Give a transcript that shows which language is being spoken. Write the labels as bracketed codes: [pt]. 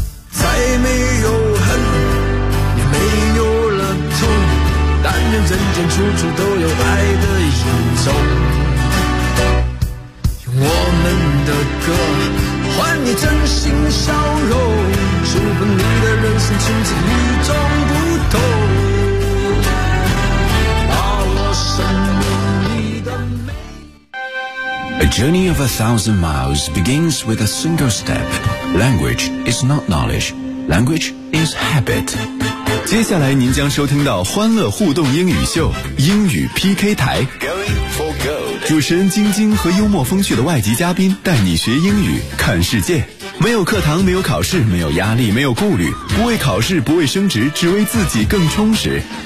[zh] 再没有恨，也没有了痛，但愿人间处处都有爱的影踪。用我们的歌换你真心笑容，祝福你的人生从此与众不同。 [en] A journey of 1,000 miles begins with a single step. Language is not knowledge. Language is habit. [zh] 接下来您将收听到欢乐互动英语秀英语 PK 台。 [en] Going for gold. [zh] 主持人晶晶和幽默风趣的外籍嘉宾带你学英语看世界。没有课堂，没有考试，没有压力，没有顾虑，不为考试，不为升职，只为自己更充实。